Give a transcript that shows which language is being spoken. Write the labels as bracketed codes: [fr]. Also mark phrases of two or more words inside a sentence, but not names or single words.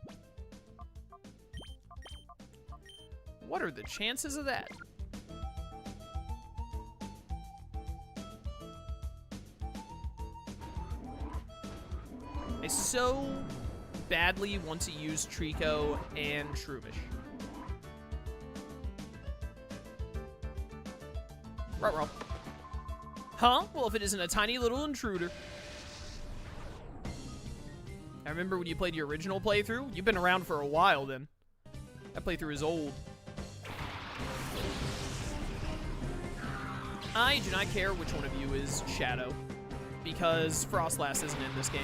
[en] What are the chances of that? I so badly want to use Trico and Shroomish. Ruh-roh. Huh? Well, if it isn't a tiny little intruder. I remember when you played your original playthrough. You've been around for a while then. That playthrough is old. I do not care which one of you is Shadow, because Frostlass isn't in this game.